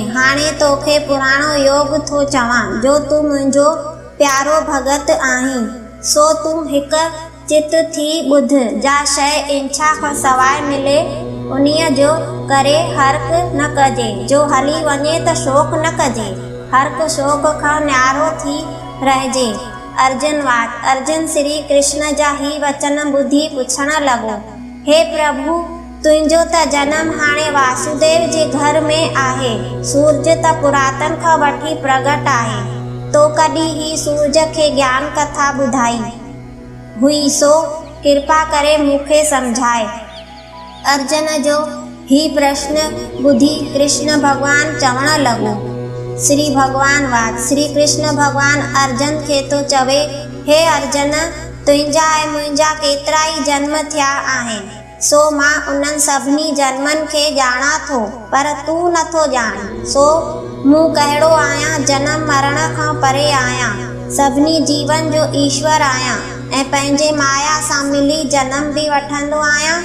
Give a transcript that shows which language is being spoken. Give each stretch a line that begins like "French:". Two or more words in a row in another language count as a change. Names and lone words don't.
Sindhi: हाणे तोखे पुराणो योग थो चवां जो तूं मुंहिंजो प्यारो भगत आहीं। सो तूं हिकु चित थी ॿुध। जा शइ इच्छा खां सवाइ मिले उन्हीअ जो करे हर्क न कजे। जो हली वञे त शोक न कजे। हर्क शोक खां न्यारो थी रहिजे। अर्जुन वाद। अर्जुन श्री कृष्ण जा ही वचन ॿुधी पुछण लॻो, हे प्रभु, तुंहिंजो त जनम हाणे वासुदेव जे घर में आहे। सूरज त पुरातन खां वठी प्रगट आहे। तो कॾहिं ही सूरज खे ज्ञान कथा ॿुधाई हुई सो कृपा करे मूंखे समझाए। अर्जुन जो ही प्रश्न ॿुधी कृष्ण भगवान चवण लॻो। श्री भगवान वाद। श्री कृष्ण भगवान अर्जुन खे तो चवे, हे अर्जुन, तुंहिंजा ऐं मुंहिंजा केतिरा ई जन्म थिया आहिनि। सो मां उन्हनि सभिनी जन्मनि खे ॼाणा थो, पर तूं नथो ॼाण। सो मूं कहिड़ो आहियां, जनम मरण खां परे आहियां, सभिनी जीवन जो ईश्वर आहियां ऐं पंहिंजे माया सां मिली जनम बि वठंदो आहियां।